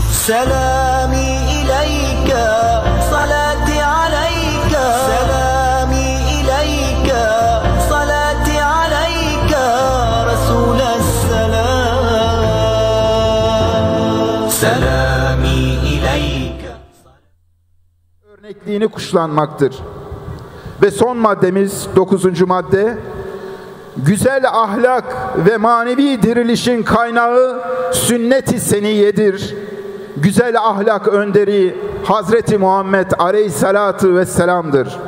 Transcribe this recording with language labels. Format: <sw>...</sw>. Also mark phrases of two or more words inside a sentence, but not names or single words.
<ar>سلامي إليك صلاتي عليك سلامي إليك صلاتي عليك رسول السلام سلامي إليك.</ar> <tr>Örnekliğini kuşlanmaktır. Ve son maddemiz 9. madde. Güzel ahlak ve manevi dirilişin kaynağı sünnet-i seniyyedir. Güzel ahlak önderi Hazreti Muhammed</tr> <ar>عليه الصلاة والسلام.</ar>